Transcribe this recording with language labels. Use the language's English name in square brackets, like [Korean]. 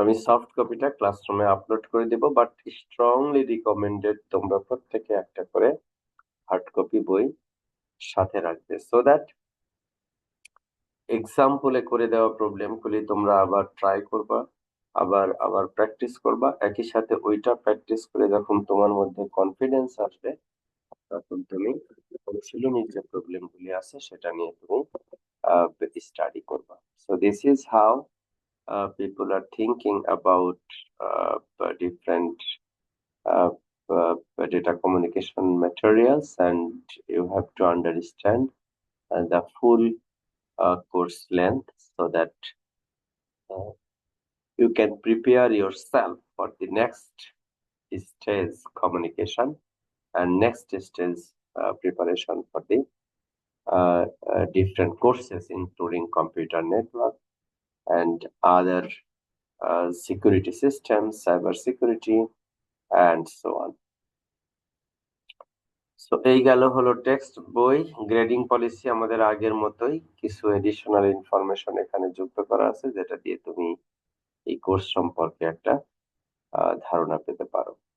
[Bangla] আমি সফট কপিটা ক্লাসরুমে আপলোড করে দেব, বাট স্ট্রংলি রিকমেন্ডেড তোমরা প্রত্যেকে একটা করে হার্ড কপি বই সাথে রাখবে, সো দ্যাট এক্সাম্পলে করে দেওয়া প্রবলেমগুলি তোমরা আবার ট্রাই করবা, আবার প্র্যাকটিস করবা। একই সাথে ওইটা প্র্যাকটিস করে যখন তোমার মধ্যে কনফিডেন্স আসবে তখন তুমি অনুশীলনীর যে প্রবলেমগুলি আছে সেটা নিয়ে তুমি স্টাডি করবা। [English] So this is how people are thinking about different uh, data communication materials, and you have to understand the full course length so that uh, you can prepare yourself for the next stage communication and next stage preparation for the different courses including computer network and other security systems, cyber security, and so on. [Bangla] So এই গেল হলো text বই। Grading policy আমাদের আগের মতোই, কিছু additional information এখানে যুক্ত করা আছে যেটা দিয়ে তুমি এই কোর্স সম্পর্কে একটা ধারণা পেতে পারো।